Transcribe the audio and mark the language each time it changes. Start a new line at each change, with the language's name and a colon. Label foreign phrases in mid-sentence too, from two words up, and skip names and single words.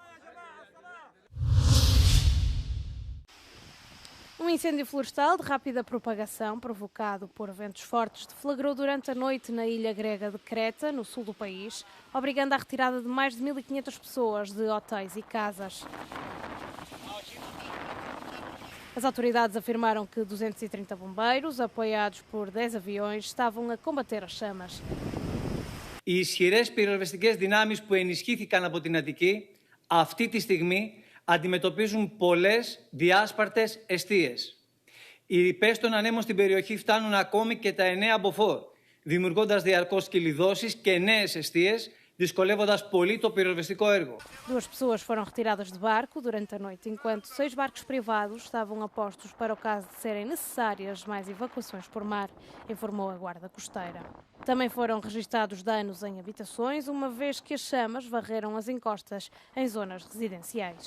Portuguese: Um incêndio florestal de rápida propagação, provocado por ventos fortes, deflagrou durante a noite na ilha grega de Creta, no sul do país, obrigando à retirada de mais de 1.500 pessoas de hotéis e casas. As autoridades afirmaram que 230 bombeiros, apoiados por 10 aviões, estavam a combater as chamas.
Greek: Οι ισχυρές πυροσβεστικές δυνάμεις που ενισχύθηκαν από την Αττική αυτή τη στιγμή αντιμετωπίζουν πολλές διάσπαρτες εστίες. Οι ρηπές των ανέμων στην περιοχή φτάνουν ακόμη και τα 9 μποφόρ, δημιουργώντας διαρκώς κυλιδώσεις και νέες εστίες, dizcolevando-as πολύ το πυροσβεστικό έργο.
Portuguese: 2 pessoas foram retiradas de barco durante a noite, enquanto 6 barcos privados estavam a postos para o caso de serem necessárias mais evacuações por mar, informou a Guarda Costeira. Também foram registados danos em habitações, uma vez que as chamas varreram as encostas em zonas residenciais.